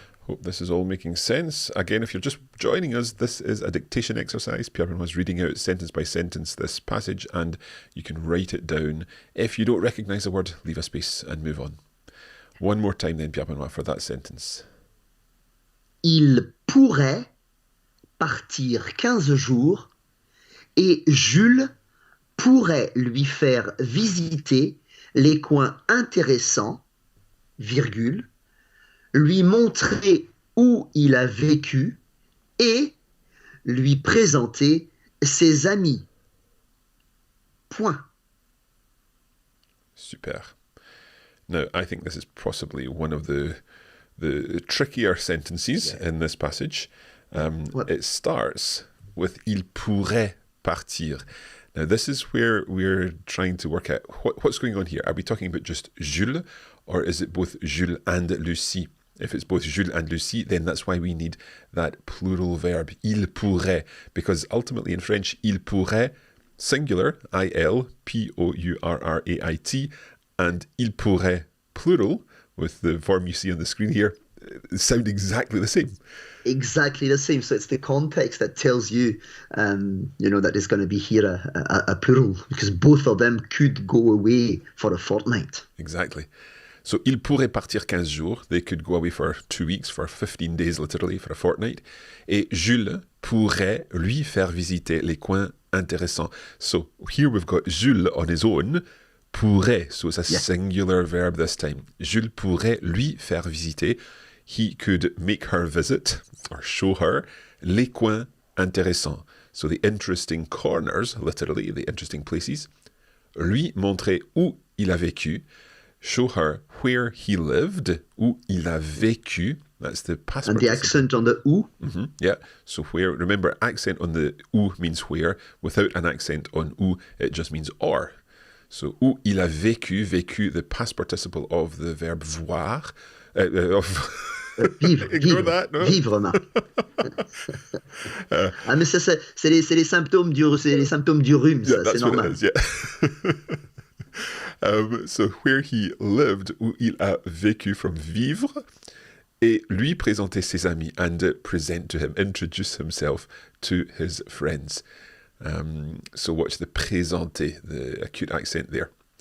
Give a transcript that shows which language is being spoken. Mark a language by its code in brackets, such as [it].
[en] Hope this is all making sense. Again, if you're just joining us, this is a dictation exercise. Pierre-Benoît was reading out sentence by sentence this passage, and you can write it down. If you don't recognise a word, leave a space and move on. One more time then, Pierre-Benoît, for that sentence. [fr] Il pourrait partir 15 jours et Jules pourrait lui faire visiter les coins intéressants, virgule, lui montrer où il a vécu et lui présenter ses amis. Point. Super. [en] Now, I think this is possibly one of the trickier sentences in this passage. It starts with il pourrait partir. Now, this is where we're trying to work out what's going on here. Are we talking about just Jules, or is it both Jules and Lucie? If it's both Jules and Lucie, then that's why we need that plural verb, il pourrait, because ultimately in French, il pourrait, singular, I-L-P-O-U-R-R-A-I-T, and il pourrait, plural, with the form you see on the screen here, sound exactly the same. Exactly the same. So it's the context that tells you, that there's going to be here a plural, because both of them could go away for a fortnight. Exactly. [fr] So, il pourrait partir 15 jours. [en] They could go away for 2 weeks, for 15 days literally, for a fortnight. [fr] Et Jules pourrait lui faire visiter les coins intéressants. [en] So, here we've got Jules on his own. Pourrait, so it's a singular verb this time. [fr] Jules pourrait lui faire visiter. [en] He could make her visit, or show her, les coins intéressants. So the interesting corners, literally, the interesting places. [fr] Lui montrer où il a vécu. Show her where he lived, où il a vécu. That's the past [en] And the accent on the où. Mm-hmm, yeah. So where, remember, accent on the où means where. Without an accent on où, it just means or. So, où il a vécu, vécu, the past participle of the verb voir. [fr] Vivre, [en] Ignore [fr] vivre, [en] that, no? [fr] vivre, Marc. Mais ça, c'est les symptômes du rhume, ça, [en] that's [fr] c'est normal. [en] what it is, yeah. So, where he lived, où il a vécu, from vivre, et lui présenter ses amis, and present to him, introduce himself to his friends. So watch the présenter, the acute accent there.